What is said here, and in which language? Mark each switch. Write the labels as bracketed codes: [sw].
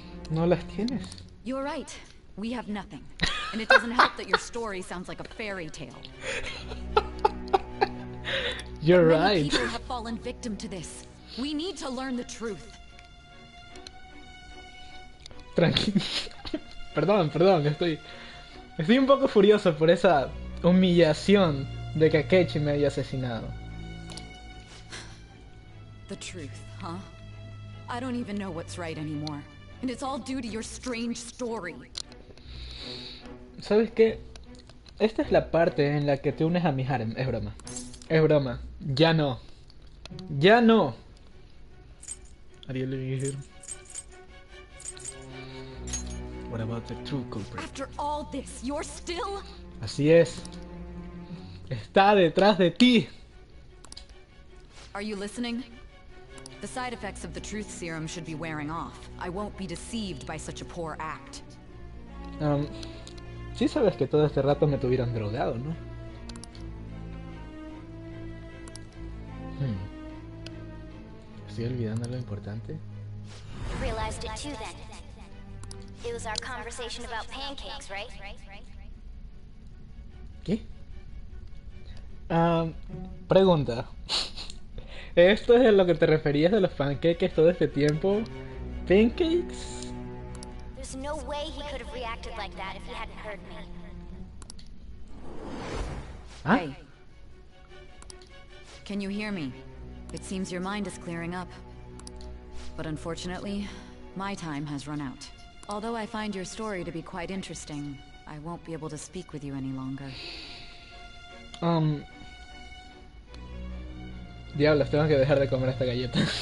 [es] No las tienes. [en] You're right. We have nothing. And it doesn't help that your story sounds like a fairy tale. You're Many right. people have fallen victim to this. We need to learn the truth. [es] Tranquilo. Perdón, estoy un poco furioso por esa humillación de que Akechi me haya asesinado. [en] The truth, huh? I don't even know what's right anymore. And it's all due to your strange story. [es] ¿Sabes qué? Esta es la parte en la que te unes a mi harem. Es broma. Es broma. Ya no. Ya no. [en] Ariel here. What about the true culprit? After all this, you're still... [es] Así es. Está detrás de ti. [en] Are you listening? The side effects of the truth serum should be wearing off. I won't be deceived by such a poor act. [es] Sí sabes que todo este rato me tuvieron drogado, ¿no? Estoy olvidando lo importante. [en] You realized it too then. It was our conversation about pancakes, right? [es] ¿Qué? Pregunta. ¿Esto es a lo que te referías de los pancakes todo este tiempo? ¿Pancakes? [en] There's no way he could have reacted like that if he hadn't heard me. ¿Ah? Hey. Can you hear me? It seems your mind is clearing up. But unfortunately, my time has run out. Although I find your story to be quite interesting, I won't be able to speak with you any longer. [es] Diablos, tengo que dejar de comer esta galleta.